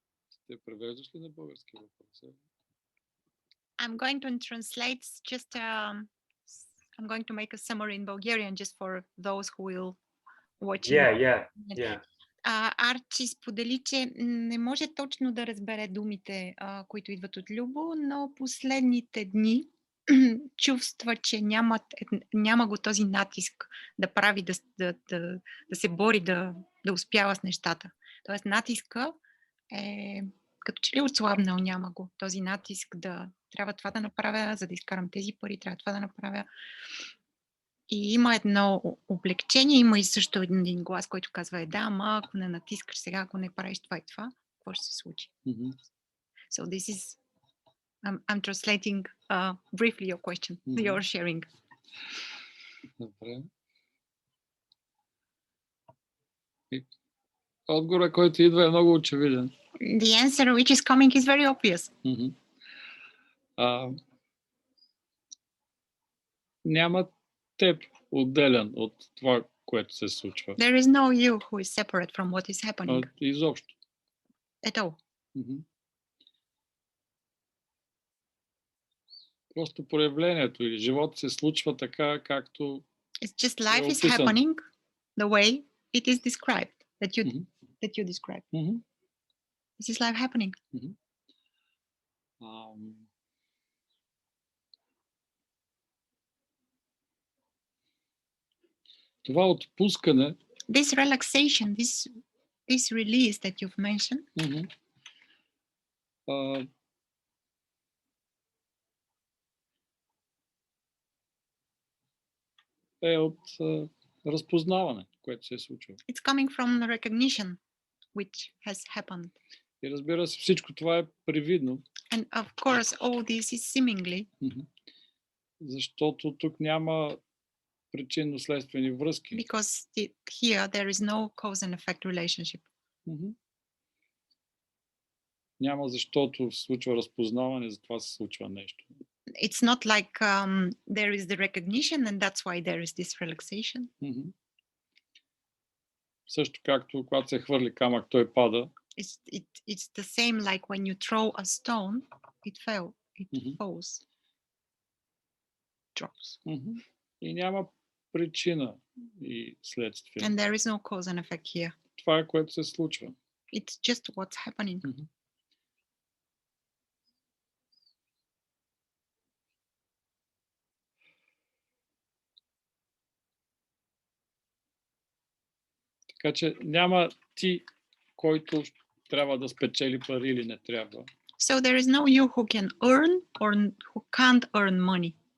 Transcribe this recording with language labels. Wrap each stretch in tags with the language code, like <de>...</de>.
<bg>Ще превеждаш ли на български въпроса?</bg> <en>I'm going to translate just, I'm going to make a summary in Bulgarian just for those who will watch. Yeah.</en> <bg>Арчи сподели, че не може точно да разбере думите, които идват от Любо, но последните дни чувства, че няма го този натиск да прави, да се бори, да успява с нещата. Тоест натиска е като че ли отслабнал, няма го. Този натиск да трябва това да направя, за да изкарам тези пари, трябва това да направя. И има едно облегчение, има и също един глас, който казва, да, ама ако не натискаш сега, ако не правиш това и това, какво ще се случи?</bg> <en>So this is, I'm translating briefly your question, your sharing.</en> <bg>Добре. Отговорът, който идва, е много очевиден.</bg> <en>The answer which is coming is very obvious.</en> <bg>Няма теб отделен от това, което се случва.</bg> <en>There is no you who is separate from what is happening.</en> <bg>Изобщо.</bg> <en>At all.</en> <bg>Просто проявлението или живот се случва така, както</bg> <en>It's just life is happening the way it is described, that you describe. This is life happening.</en> <bg>Това отпускане,</bg> <en>this relaxation, this release that you've mentioned,</en> <bg>е от разпознаване, което се е случило.</bg> <en>It's coming from the recognition which has happened.</en> <bg>И разбира се, всичко това е привидно.</bg> <en>And of course, all this is seemingly.</en> <bg>Защото тук няма причинно-следствени връзки.</bg> <en>Because here there is no cause and effect relationship.</en> <bg>Няма защото се случва разпознаване, затова се случва нещо.</bg> <en>It's not like there is the recognition and that's why there is this relaxation.</en> <bg>Също както когато се хвърли камък, той пада.</bg> <en>It's the same like when you throw a stone, it falls. Drops.</en> <bg>И няма причина и следствие.</bg> <en>And there is no cause and effect here.</en> <bg>Това е което се случва.</bg> <en>It's just what's happening.</en> <bg>Така че няма ти, който трябва да спечели пари или не трябва.</bg> <en>So there is no you who can earn or who can't earn money.</en>